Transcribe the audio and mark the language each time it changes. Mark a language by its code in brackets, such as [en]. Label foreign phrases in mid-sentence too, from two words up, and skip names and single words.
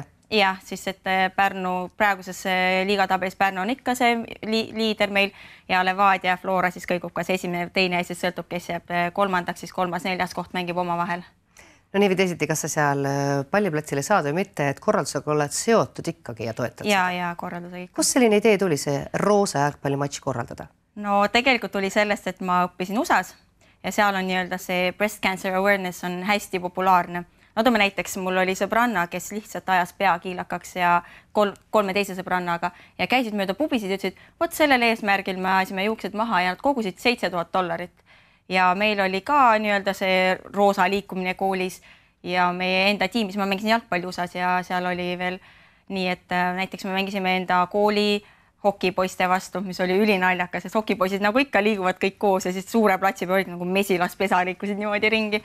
[et] Jah, siis et Pärnu, praeguses liigatabelis Pärnu on ikka see liider meil ja Levadia ja Flora siis kõigub kas esimene, teine ja siis sõltub, kes jääb kolmandaks, siis 3., 4. koht mängib oma vahel. No nii või teisiti, kas sa seal palliplatsile saad või mitte, et korraldusega oled seotud ikkagi ja toetad seda? Ja korraldusega. Kus selline idee tuli see Roosa jalgpallimatš korraldada? No tegelikult tuli sellest, et ma õppisin USA-s ja seal on see [en] breast cancer awareness [et] on hästi populaarne. No toome näiteks, mul oli sõbranna, kes lihtsalt ajas pea kiilakaks ja 3 teise sõbrannaga ja käisid mööda pubisid ja ütlesid, võt sellel eesmärgil me ajasime juuksed maha ja nad kogusid $7,000. Ja meil oli ka see Roosa liikumine koolis ja meie enda tiimis, ma mängisin jalgpalli USA-s ja seal oli veel nii, et näiteks me mängisime enda kooli hokipoiste vastu, mis oli ülinaljakas, sest hokipoisid nagu ikka liiguvad kõik koos ja siis suure platsi peal olid nagu mesilaspesa liikusid niimoodi ringi.